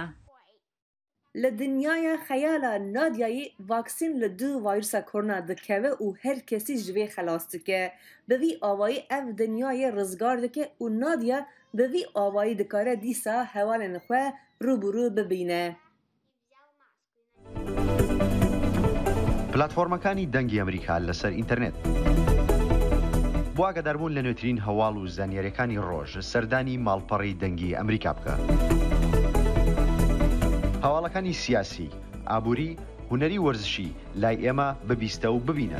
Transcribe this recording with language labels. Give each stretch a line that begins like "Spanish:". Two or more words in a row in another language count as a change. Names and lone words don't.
Kurdish: Li dinyaya xeyala Nadiayê vaksîn li du vîrusa korona dikeve û her kesî ji vê xelas dike. Bi vî awayî ev dinyayê rizgar dike û Nadia bi vî awayî dikare dîsa hevalên xwe rûbirû bibîne.
Central Kurdish: پلاتفۆرمەکانی دەنگی ئەمریکا لەسەر ئینتەرنێت بۆ ئاگاداربوون لە نوێترین هەواڵ و زانیاریەکانی ڕۆژ سەردانی ماڵپەڕی دەنگی ئەمریکا بکە. هەواڵەکانی سیاسی، ئابووری، هونەری وەرزشی لای ئێمە ببیستە و ببینە.